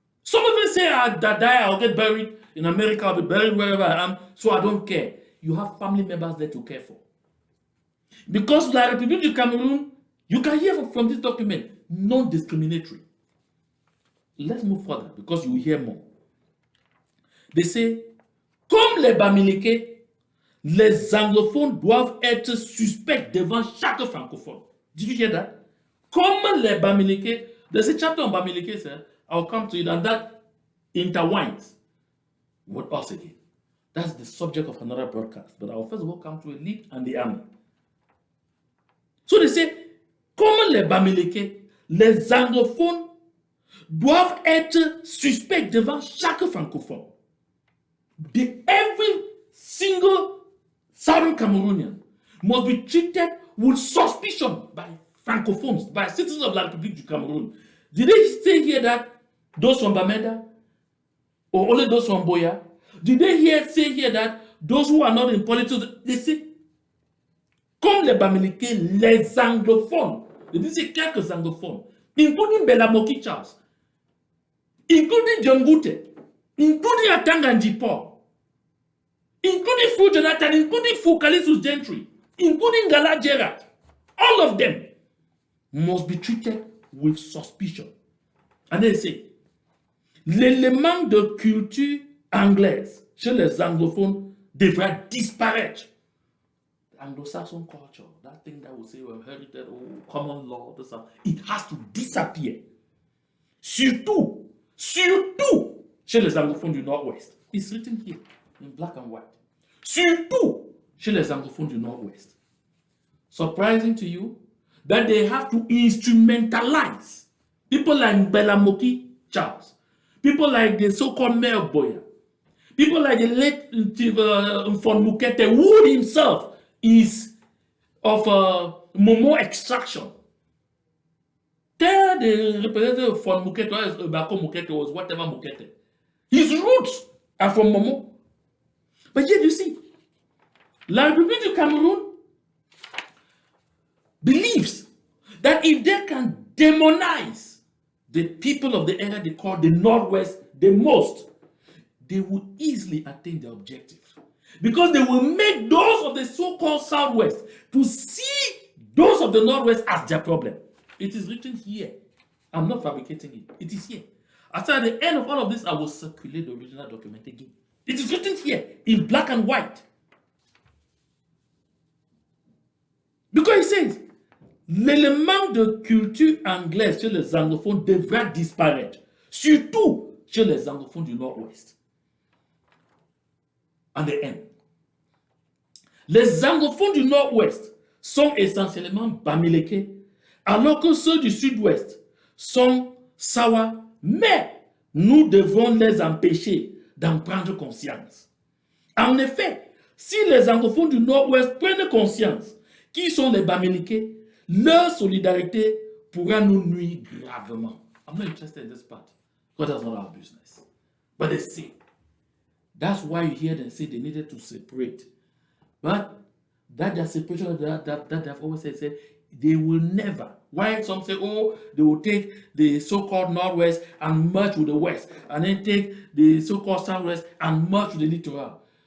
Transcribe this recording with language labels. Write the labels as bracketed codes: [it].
[en] Some of you say, I'll die, I'll get buried in America, I'll be buried wherever I am, so I don't care. You have family members there to care for. Because la République du Cameroun, you can hear from this document, non-discriminatory. Let's move further because you will hear more. They say, [fr] comme les Bamileke, les anglophones doivent être suspects devant chaque francophone. [en] Did you hear that? [fr] Comme les Bamileke, [en] there's a chapter on Bamileke, sir. I'll come to it, and that intertwines with us again. That's the subject of another broadcast. But I'll first of all come to elite and the army. So they say, [fr] comme les Bamileke, les anglophones doivent être suspects devant chaque francophone. [en] Every single Southern Cameroonian must be treated with suspicion by francophones, by citizens of la République du Cameroun. Did they say here that those from Bamenda or only those from Boya? Did they say here that those who are not in politics, they say, [fr] comme les Bamileke, les anglophones. [en] They didn't say [fr] quelques anglophones, [en] including Belamoki Charles, including John Gute, including Atanga Njipo, including Fu Jonathan, including Fu Kalisus Gentry, including Gala Gerard. All of them must be treated with suspicion. And they say, [fr] l'élément de culture anglaise chez les anglophones devrait disparaître. [en] The Anglo-Saxon culture, that thing that we say we're heritage, common law, this, it has to disappear. [fr] Surtout chez les anglophones du Nord-Ouest. [en] It's written here in black and white. [fr] Surtout chez les anglophones du Nord-Ouest. [en] Surprising to you that they have to instrumentalize people like Belamoki Charles, people like the so-called Mayor Boya, people like the late Mfon Mukete, who himself is of Momo extraction. Tell the representative of Mfon Mukete, or Bako Mukete, was whatever Mukete. His roots are from Momo. But yet you see, la République du Cameroun believes that if they can demonize the people of the area they call the Northwest the most, they will easily attain their objective. Because they will make those of the so-called Southwest to see those of the Northwest as their problem. It is written here. I'm not fabricating it. It is here. After the end of all of this, I will circulate the original document again. It is written here in black and white. Because it says, [fr] l'élément de culture anglaise chez les anglophones devrait disparaître, surtout chez les anglophones du Nord-Ouest. [en] And the end. [fr] Les anglophones du Nord-Ouest sont essentiellement Bamileke, alors que ceux du Sud-Ouest sont Sawa, mais nous devons les empêcher d'en prendre conscience. En effet, si les anglophones du Nord-Ouest prennent conscience qui sont les Bamileke, leur solidarité pourra nous nuire gravement. [en] I'm not interested in this part. Because that's not our business. But they say. That's why you hear them say they needed to separate. But that their separation that they've always said they will never. Why some say, oh, they will take the so-called Northwest and merge with the West, and then take the so-called Southwest and merge with the littoral.